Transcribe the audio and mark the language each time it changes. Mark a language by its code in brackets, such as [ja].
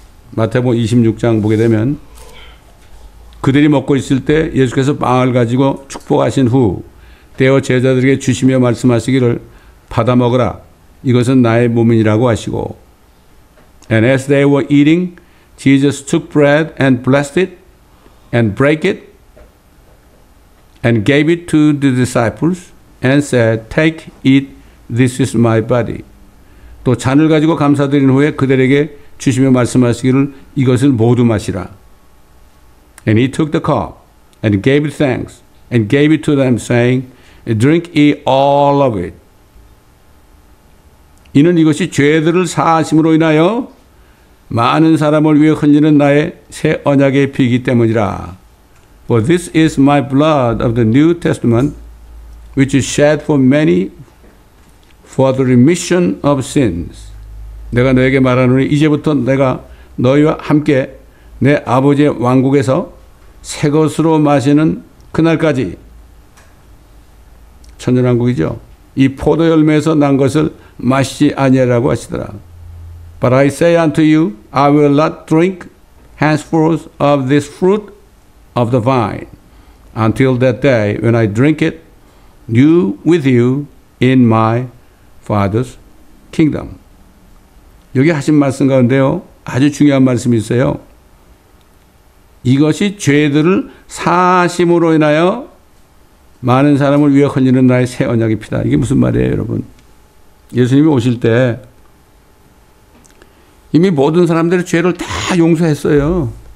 [ko] 마태복음 26장 보게 되면 그들이 먹고 있을 때 예수께서 빵을 가지고 축복하신 후 떼어 제자들에게 주시며 말씀하시기를 받아 먹으라. 이것은 나의 몸이라고 하시고 [en] And as they were eating, Jesus took bread and blessed it and brake it and gave it to the disciples and said, Take, eat, this is my body. [ko] 또 잔을 가지고 감사드린 후에 그들에게 주시며 말씀하시기를 이것을 모두 마시라. [en] And he took the cup and gave it thanks and gave it to them saying, Drink ye all of it. [ko] 이는 이것이 죄들을 사하심으로 인하여 많은 사람을 위해 흘리는 나의 새 언약의 피이기 때문이라. [en] For this is my blood of the New Testament, which is shed for many for the remission of sins. [ko] 내가 너에게 말하노니 이제부터 내가 너희와 함께 내 아버지의 왕국에서 새 것으로 마시는 그날까지 천년왕국이죠. 이 포도 열매에서 난 것을 마시지 아니하라고 하시더라. [en] But I say unto you, I will not drink henceforth of this fruit of the vine until that day when I drink it new with you in my Father's kingdom. [ko] 여기 하신 말씀 가운데요, 아주 중요한 말씀이 있어요. 이것이 죄들을 사하심으로 인하여 많은 사람을 위해 흘리는 나의 새 언약의 피다. 이게 무슨 말이에요, 여러분? 예수님이 오실 때 이미 모든 사람들의 죄를 다 용서했어요.